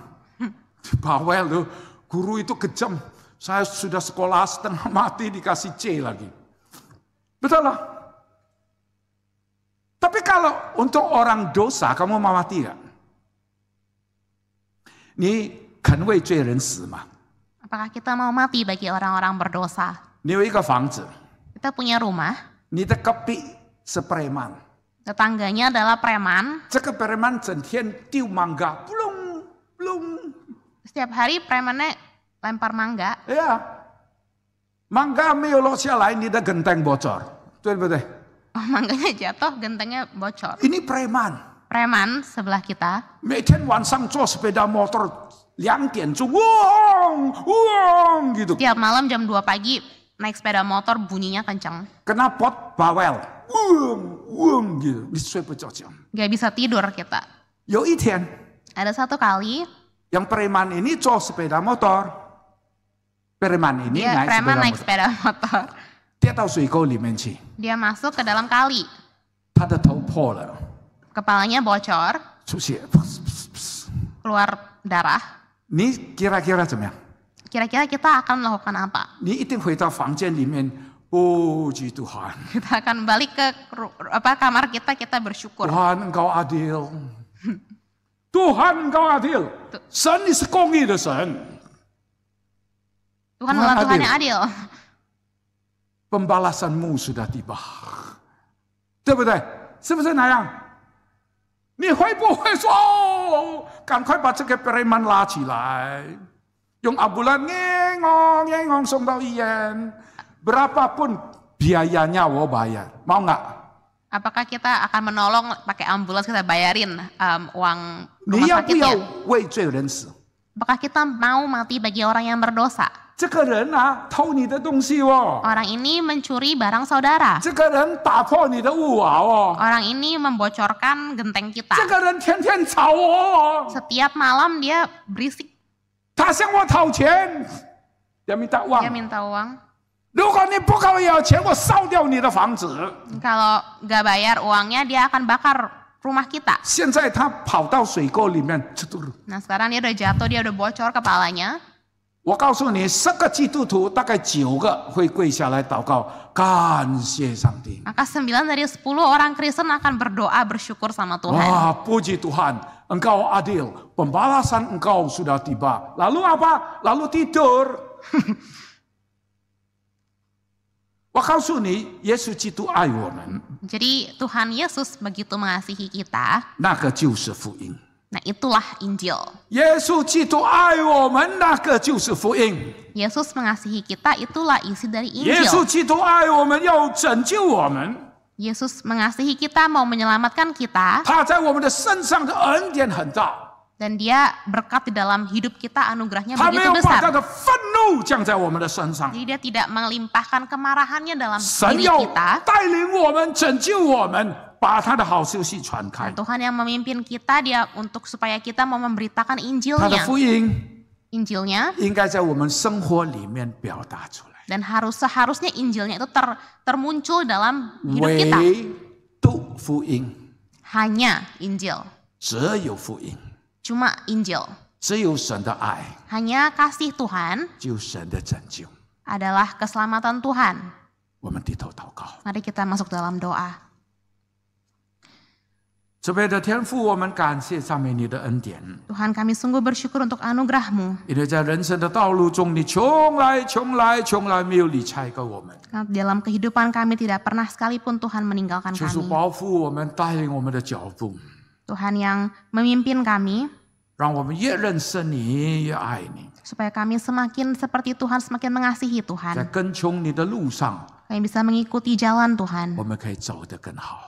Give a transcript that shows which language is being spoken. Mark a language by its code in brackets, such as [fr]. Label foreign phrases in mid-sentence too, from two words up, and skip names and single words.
[id] Bawel tuh, guru itu kejam. Saya sudah sekolah setengah mati dikasih C lagi. Betul lah. Tapi kalau untuk orang dosa, kamu mau mati gak? Ini kan [zh] 为罪人死吗. [id] Apakah kita mau mati bagi orang-orang berdosa? [zh] 你有一个房子， [id] Kita punya rumah. [zh] 你的隔壁是 preman， [id] Tetangganya adalah preman. [zh] 这个 preman 整天丢 mangga， belum [id] Setiap hari premannya lempar mangga. [zh] Ya, mangga 没有落下来，你的 [id] genteng bocor， [zh] 对不对？ [id] Oh, mangganya jatuh, gentengnya bocor. Ini preman. Preman sebelah kita. [zh] 每天晚上坐 [id] sepeda motor [zh] 2 点钟，汪 gitu. [id] Tiap malam jam 2 pagi naik sepeda motor bunyinya kencang. Kena pot bawel, gitu. [zh] 你睡不着觉。 [id] Gak bisa tidur kita. [zh] 有一天， [id] Ada satu kali. yang preman ini 坐 sepeda motor. Preman ini naik sepeda motor. [zh] 跌到水沟里面去。 [id] Dia masuk ke dalam kali. [zh] 他的头破了， [id] Kepalanya bocor. [zh] 出血， [id] Keluar darah. [zh] 你 kira-kira 怎么样？ [id] Kira-kira kita akan melakukan apa? [zh] 你一定回到房间里面， [id] puji Tuhan. Kita akan balik ke kamar kita bersyukur. Tuhan engkau adil. Tuhan engkau adil. [zh] 神你是公义的神。 [id] Tuhan adalah Tuhan yang adil. Pembalasanmu sudah tiba. [zh] 对不对？是不是那样？你会不会说，赶快把这个 preman 拉起来，用 [id] ambulan ngengong [zh] 送到医院， [id] berapapun biayanya 我 bayar， mau nggak？ Apakah kita akan menolong pakai ambulans, kita bayarin uang rumah [zh] 你要不要 [id] sakitnya? [zh] 为罪人死？ [id] Apakah kita mau mati bagi orang yang berdosa? [zh] 这个人啊，偷你的东西哦。 [id] Orang ini mencuri barang saudara. [zh] 这个人打破你的屋瓦哦。 [id] Orang ini membocorkan genteng kita. [zh] 这个人天天吵我哦。 [id] Setiap malam dia berisik. [zh] 他向我讨钱， [id] dia minta uang. Dia minta uang. [zh] 如果你不给我要钱，我烧掉你的房子。 [id] Kalau nggak bayar uangnya, dia akan bakar rumah kita. [zh] 现在他跑到水沟里面， [id] Nah sekarang dia udah jatuh, dia udah bocor kepalanya. [zh] 我告诉你，10个基督徒大概9个会跪下来祷告，感谢上帝。 [id] Maka 9 dari 10 orang Kristen akan berdoa bersyukur sama Tuhan. Wah, puji Tuhan, Engkau adil, pembalasan Engkau sudah tiba. Lalu apa? Lalu tidur. [zh] 我告诉你，耶稣基督爱我们， [id] Jadi Tuhan Yesus begitu mengasihi kita. [zh] 那个就是福音。 [id] Nah itulah Injil. [zh] 耶稣基督爱我们，那个就是福音。 [id] Yesus mengasihi kita, itulah isi dari [zh] 耶稣 [id] Injil. [zh] 基督爱我们，要拯救我们。 [id] Yesus mengasihi kita, mau menyelamatkan kita. [zh] 他在我们的身上的恩典很大， [id] Dan dia berkat di dalam hidup kita, anugerahnya [zh] 他没 [id] begitu [zh] 有把他 [id] besar. [zh] 的愤怒降在我们的身上。 [id] Jadi dia tidak melimpahkan kemarahannya dalam [zh] 神 [id] diri [zh] 要 [id] kita. [zh] 带领我们，拯救我们，把他的好消息传开 [id] Dan。Tuhan yang memimpin kita, dia untuk supaya kita mau memberitakan [zh] 他的 [id] Injilnya. [zh] 福音 [id] Injilnya [zh] 应该在我们生活里面表达出来。 [id] dan seharusnya Injilnya itu termuncul dalam hidup kita. [zh] 唯独福音， [id] Hanya Injil, [zh] 只有福音， [id] cuma Injil. [zh] 只有神的爱， [id] Hanya kasih Tuhan [zh] 只有神的拯救。 [id] adalah keselamatan Tuhan. [zh] 我们低头祷告， [id] Mari kita masuk dalam doa. [zh] 慈悲的天父，我们感谢赞美你的恩典， [id] Tuhan kami sungguh bersyukur untuk anugerah-Mu. [zh] 因为在人生的道路中，你从来没有离开过我们。 [id] Dalam kehidupan kami tidak pernah sekalipun Tuhan meninggalkan [zh] 求主 [id] kami. [zh] 保护我们，带领我们的脚步， [id] Tuhan yang memimpin kami [zh] 让我们越认识你，越爱你， [id] supaya kami semakin seperti Tuhan, semakin mengasihi [zh] 在 [id] Tuhan. [zh] 跟从你的路上， [id] Kami bisa mengikuti jalan Tuhan. [zh] 我们可以走得更好。